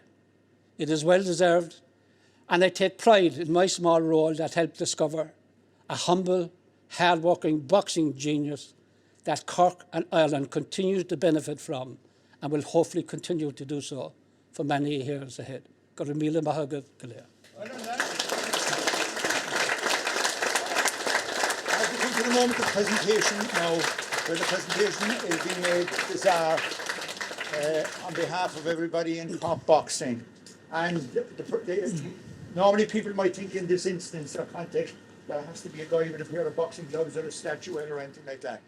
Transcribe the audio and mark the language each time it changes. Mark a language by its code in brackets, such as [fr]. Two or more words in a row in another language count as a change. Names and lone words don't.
[en] It is well deserved, and I take pride in my small role that helped discover a humble, hard-working boxing genius that Cork and Ireland continue to benefit from and will hopefully continue to do so for many years ahead. [ga] Got a míle maith agaibh go léir. [en] As we come to the moment of presentation now, where the presentation is being made to Zaur on behalf of everybody in Cork Boxing. And normally people might think in this instance or context there has to be a guy with a pair of boxing gloves or a statuette or anything like that.